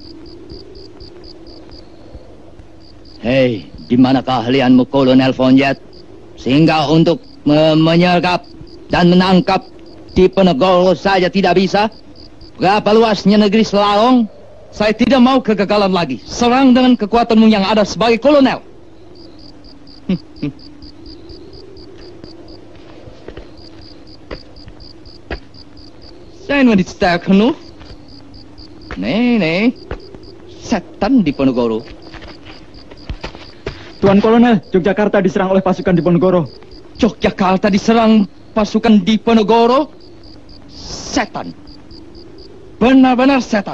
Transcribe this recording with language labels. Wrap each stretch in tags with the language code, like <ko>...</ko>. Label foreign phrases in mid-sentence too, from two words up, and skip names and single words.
<id>Hei, di manakah kalianmu, Kolonel Von Jet? Sehingga untuk menyergap dan menangkap Diponegoro saja tidak bisa? Berapa luasnya negeri Selarong? Saya tidak mau kegagalan lagi. Serang dengan kekuatanmu yang ada sebagai kolonel.</id> <nl>Zijn we niet sterk genoeg? Nee.</nl> <id>Setan Diponegoro. Tuan Kolonel, Yogyakarta diserang oleh pasukan Diponegoro. Yogyakarta diserang pasukan Diponegoro? Setan. Benar-benar setan.</id>